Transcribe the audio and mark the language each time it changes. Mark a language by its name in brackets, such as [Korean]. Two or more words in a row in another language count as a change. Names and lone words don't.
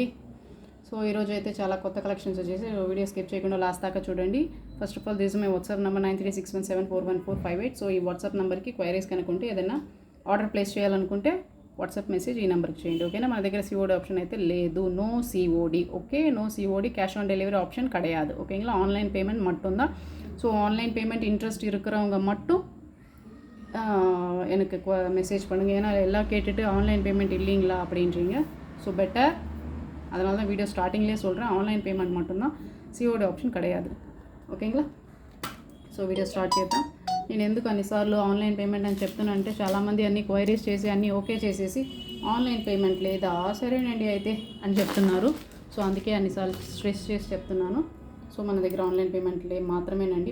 [Telugu] సో ఈరోజు అయితే చాలా కొత్త కలెక్షన్స్ వచ్చేసి [English] video skip [Telugu] చేయకుండా లాస్ట్ దాకా చూడండి. [English] first of all this my WhatsApp number 9361741458. [Telugu] సో ఈ వాట్సాప్ నెంబర్కి క్వైరీస్ కనుకుంటే ఏదైనా [English] order place [Telugu] చేయాలనుకుంటే [English] WhatsApp message [Telugu] ఈ నెంబర్కి చేయండి. ఓకేనా. మన దగ్గర [English] COD option [Telugu] అయితే లేదు. [English] no COD. okay, no COD. cash on delivery option [Tamil] கிடையாது. ஓகேங்களா. [English] online payment [Tamil] மட்டும்தான். ஸோ [English] online payment interest [Tamil] இருக்கிறவங்க மட்டும் எனக்கு மெசேஜ் பண்ணுங்கள். ஏன்னா எல்லாம் கேட்டுட்டு [English] online payment [Tamil] இல்லைங்களா அப்படின்றீங்க. [English] so better, [Tamil] அதனால தான் வீடியோ ஸ்டார்டிங்லேயே சொல்கிறேன், [English] online payment [Tamil] மட்டும்தான், [English] COD option [Tamil] கிடையாது. ఓకేங்களా. [Telugu] సో [English] video start [Telugu] చేద్దాం. నేను ఎందుకు అన్నిసార్లు [English] online payment [Telugu] అని చెప్తున్నానంటే చాలామంది అన్ని క్వైరీస్ చేసి అన్నీ ఓకే చేసేసి [English] online payment [Telugu] లేదా సరేనండి అయితే అని చెప్తున్నారు. సో అందుకే అన్నిసార్లు స్ట్రెస్ చేసి చెప్తున్నాను. సో మన దగ్గర [English] online payment [Telugu] మాత్రమేనండి.